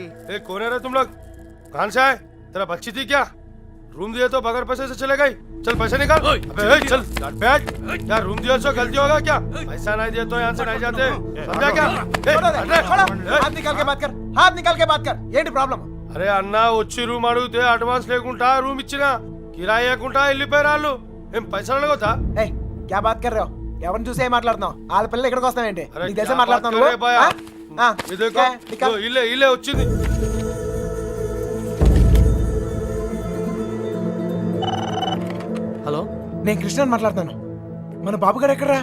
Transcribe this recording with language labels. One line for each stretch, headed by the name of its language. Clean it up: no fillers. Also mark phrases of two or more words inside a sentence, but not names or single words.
Hindi: कौन है रे तुम लोग? कहां से आए? तेरा बच्ची थी क्या? रूम दिए तो बगैर पैसे से चले गई? चल पैसे निकाल. अबे चल बैठ. क्या रूम दिया सो गलती होगा क्या? पैसा नहीं दिए तो यहाँ से नहीं जाते. समझा क्या? हाथ निकाल के बात कर, हाथ निकाल के बात कर.
Telugu: ఏంటి ప్రాబ్లం? అరే అన్న, వచ్చి రూమ్ అడిగితే అడ్వాన్స్ లేకుండా రూమ్ ఇచ్చినా, కిరాయి లేకుండా వెళ్ళిపోయారు వాళ్ళు. ఏం పైసలు అడగొద్దా?
Hindi: ए क्या बात कर రहे हो?
Telugu: ఎవరిని చూసే మాట్లాడుతున్నావు? వాళ్ళ పిల్లలు ఇక్కడికి వస్తావేంటి? నీకు తెలిసే మాట్లాడుతున్నావు నువ్వు? ఇల్లే ఇల్లే వచ్చింది. హలో, నేను కృష్ణని మాట్లాడుతాను. మన బాబు గారు ఎక్కడరా?